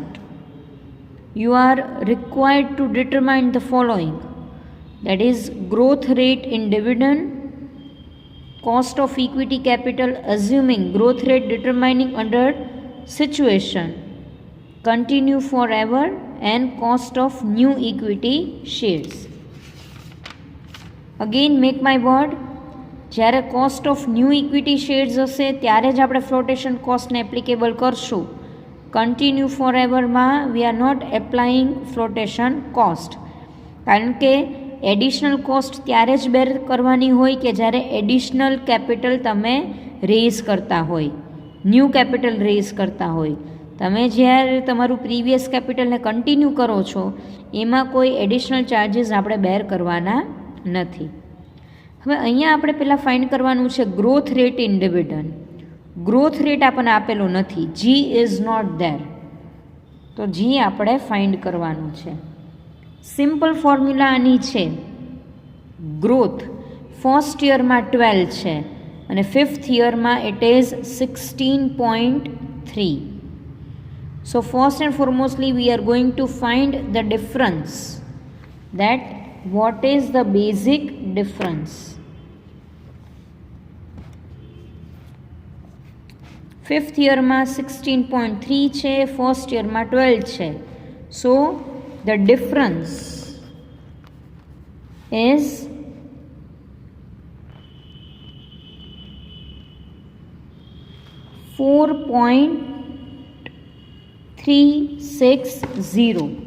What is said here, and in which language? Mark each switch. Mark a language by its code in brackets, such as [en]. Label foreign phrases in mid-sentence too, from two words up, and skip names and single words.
[en] You are required to determine the following, that is growth rate in dividend, cost of equity capital assuming growth rate determining under situation, continue forever, and cost of new equity shares. Again make my word, [gu] જ્યારે [en] cost of new equity shares [gu] હશે ત્યારે જ આપણે [en] flotation cost [gu] ને applicable કરશું. [en] Continue forever માં we are not applying flotation cost, [gu] કારણ કે [en] additional cost [gu] ત્યારે જ બેર કરવાની હોય કે જ્યારે [en] additional capital [gu] તમે રેઝ કરતા હોય, [en] new capital raise [gu] કરતા હોય. તમે જ્યારે તમારું [en] previous capital [gu] કન્ટિન્યુ કરો છો એમાં કોઈ [en] additional charges [gu] આપણે બેર કરવાના નથી. હવે અહીંયા આપણે પહેલાં ફાઇન્ડ કરવાનું છે [en] growth rate in dividend. growth rate [gu] આપણને આપેલો નથી, [en] G is not there, [gu] તો જી આપણે ફાઇન્ડ કરવાનું છે. [en] simple formula [gu] આની છે, [en] growth first year [gu] 12 છે અને [en] fifth year it is 16.3. So first and foremostly we are going to find the difference, that what is the basic difference. fifth year [gu] 16.3 છે, [en] first year [gu] 12 છે. [en] So the difference is 4.360.